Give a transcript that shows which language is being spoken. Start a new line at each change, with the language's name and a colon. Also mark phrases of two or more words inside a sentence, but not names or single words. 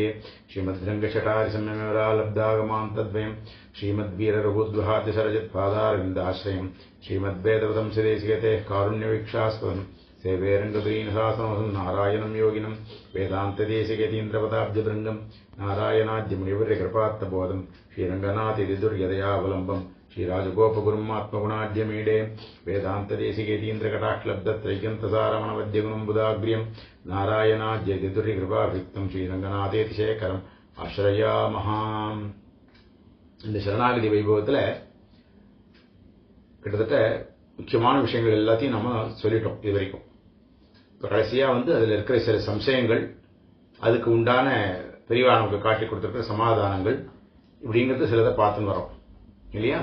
Sanskrit: श्रीमद्रङ्गशटारिसम्यमेवरालब्धागमां तद्वयं श्रीमद्वीररघुद्वहातिसरजित्पादारविन्दाश्रयं श्रीमद्वेदवतं सुदेशिकेतेः कारुण्यवीक्षास्पदं सेवे रङ्गतुरीनशासनमहं नारायणं योगिनं वेदान्तदेशिकेतीन्द्रपदाब्जभृङ्गं नारायणाद्यमुनिवर्यकृपात्तबोधं श्रीरङ्गनाथयतिदुर्यदयावलम्बं श्रीराजगोपगुरुमात्मगुणाढ्यमीडे वेदान्तदेशिकेतीन्द्रकटाक्षलब्धत्रैकन्तसारमणवद्यगुणं बुधाग्र्यं नारायणाद्यतिदुर्यकृपाभिक्तं श्रीरङ्गनाथेतिशेखरम् आश्रयामः।
Tamil: இந்த சரணாகதி வைபவத்தில் கிட்டத்தட்ட முக்கியமான விஷயங்கள் எல்லாத்தையும் நம்ம சொல்லிட்டோம் இது வரைக்கும். இப்போ கடைசியாக அதில் இருக்கிற சில சம்சயங்கள், அதுக்கு உண்டான பெரியவா நமக்கு காட்டி கொடுத்துருக்கிற சமாதானங்கள், இப்படிங்கிறது சிலதை பார்த்துன்னு வரோம் இல்லையா.